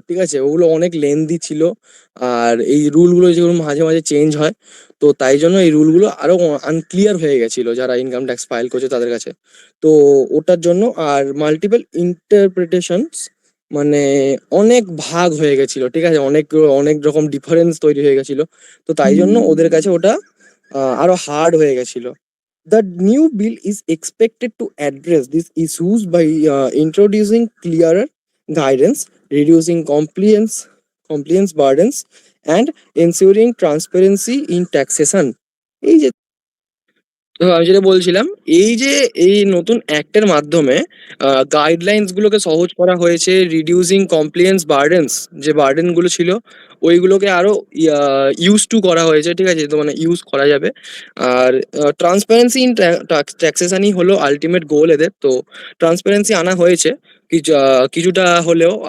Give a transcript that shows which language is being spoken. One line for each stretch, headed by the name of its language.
Bangla: ঠিক আছে, ওগুলো অনেক লেন্দি ছিল, আর এই রুলগুলো যেগুলো মাঝে মাঝে চেঞ্জ হয়, তো তাই জন্য এই রুলগুলো আরো আনক্লিয়ার হয়ে গেছিল যারা ইনকাম ট্যাক্স ফাইল করছে তাদের কাছে। তো ওটার জন্য আর মাল্টিপল ইন্টারপ্রিটেশনস, মানে অনেক ভাগ হয়ে গেছিল। ঠিক আছে, অনেক অনেক রকম ডিফারেন্স তৈরি হয়ে গেছিল, তো তাই জন্য ওদের কাছে ওটা আরো হার্ড হয়ে গেছিল।
English: The new bill is expected to address these issues by introducing clearer guidance, reducing compliance burdens, and ensuring transparency in taxation.
Bangla: এই যে তো আমি যেটা বলছিলাম, এই যে এই নতুন অ্যাক্টের মাধ্যমে গাইডলাইন্স গুলোকে সহজ করা হয়েছে, রিডিউসিং কমপ্লিয়েন্স বার্ডেনস, যে বার্ডেন গুলো ছিল ওইগুলোকে আরো ইউজ টু করা হয়েছে, ঠিক আছে, তো মানে ইউজ করা যাবে। আর ট্রান্সপারেন্সি ইন ট্যাক্সেশনই হলো আলটিমেট গোল এদের, তো ট্রান্সপারেন্সি আনা হয়েছে কিছুটা হলেও।